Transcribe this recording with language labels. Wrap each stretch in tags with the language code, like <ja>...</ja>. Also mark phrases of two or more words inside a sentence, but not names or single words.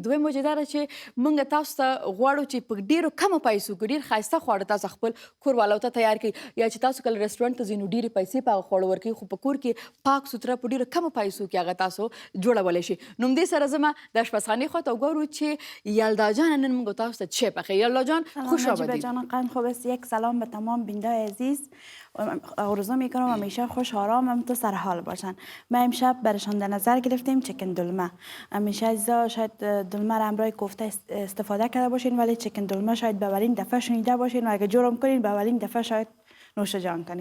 <ps>دویم وجه دا ده چې موږ تاسو ته غواړو چې په ډېرو کمو پیسو کې ډېر ښایسته خواړه تاسو خپل کور والو ته تیار کړئ. یا چې تاسو کله رسټورانټ ته ځئ نو ډېرې پیسې په هغه خواړو ورکوئ، خو په کور کې پاک سوتره په ډېرو کمو پیسو کې هغه تاسو جوړولی شئ. نو همدې سره زما د اشپزخانې خواته وګورو چې یلدا جان نن موږ تاسو ته چی پخوي.</ps> <fa>یلدا جان خوش آمدید. جان قند خوب است. یک سلام به تمام بیننده عزیز. آرزو میکنم همیشه خوش آرام هم تو سر حال باشن. ما امشب برشان در نظر گرفتیم چکن دلمه. همیشه عزیزا شاید دلمه را همراه کوفته استفاده کرده باشین، ولی چکن دلمه شاید به اولین دفعه شنیده باشین و اگه جرم کنین به اولین دفعه شاید نوش جان کنین.</fa>